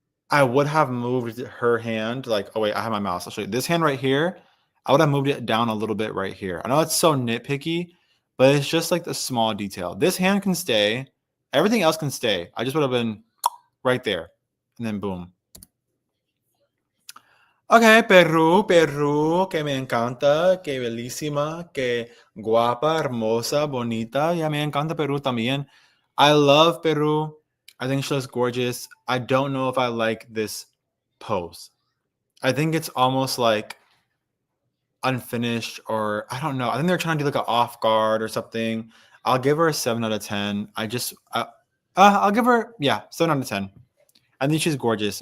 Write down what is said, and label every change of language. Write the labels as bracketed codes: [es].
[en] I would have moved her hand oh wait, I have my mouse. I'll show you this hand right here. I would have moved it down a little bit right here. I know it's so nitpicky, but it's just like the small detail. This hand can stay. Everything else can stay. I just would have been right there. And then boom. [es] Okay, Perú, que me encanta, que bellísima, que guapa, hermosa, bonita. Yeah, me encanta Perú también. [en] I love Peru. I think she looks gorgeous. I don't know if I like this pose. I think it's almost like unfinished, or I don't know. I think they're trying to do like an off guard or something. I'll give her a 7 out of 10. I'll give her, yeah, 7 out of 10. I think she's gorgeous.